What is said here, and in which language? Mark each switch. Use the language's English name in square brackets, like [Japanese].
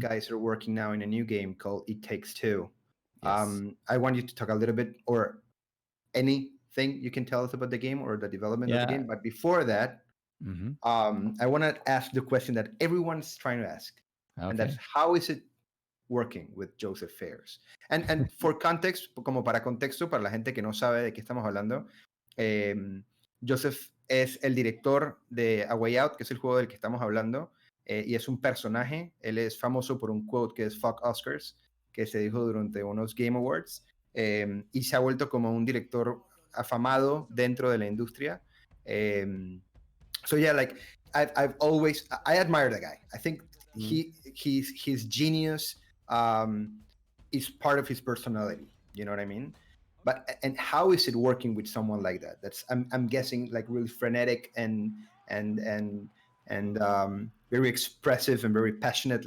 [English] guys are working now in a new game called It Takes Two. Yes. I want you to talk a little bit, or anything you can tell us about the game or the development of the Yeah. game. But before that, Hmm. I want to ask the question that everyone's trying to ask, and that's Okay. how is it working with Joseph Fares? And for context, [Spanish] como para contexto, para la gente que no sabe de qué estamos hablando, Joseph es el director de A Way Out, que es el juego del que estamos hablando, y es un personaje. Él es famoso por un quote que es [English] "Fuck Oscars", [Spanish] que se dijo durante unos Game Awards, y se ha vuelto como un director afamado dentro de la industria. [English] So yeah, like I've always I admire the guy. I think his genius is part of his personality. You know what I mean? But and how is it working with someone like that? That's I'm guessing like really frenetic and and very expressive and very passionate.